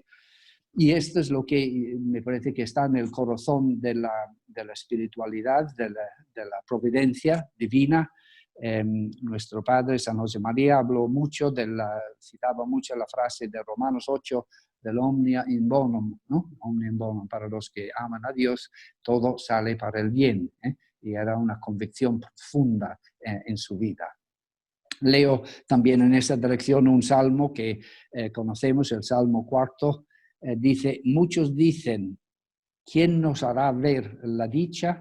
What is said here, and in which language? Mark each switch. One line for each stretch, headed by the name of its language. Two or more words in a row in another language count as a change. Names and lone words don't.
Spanish: Y esto es lo que me parece que está en el corazón de la espiritualidad, de la providencia divina. Nuestro Padre San José María habló mucho, citaba mucho la frase de Romanos 8, del
Latin: omnia in bonum,
Spanish: ¿no?
Latin: Omnia in bonum,
Spanish: para los que aman a Dios, todo sale para el bien. Y era una convicción profunda en su vida. Leo también en esa dirección un salmo que conocemos, el Salmo 4, dice, muchos dicen, ¿quién nos hará ver la dicha?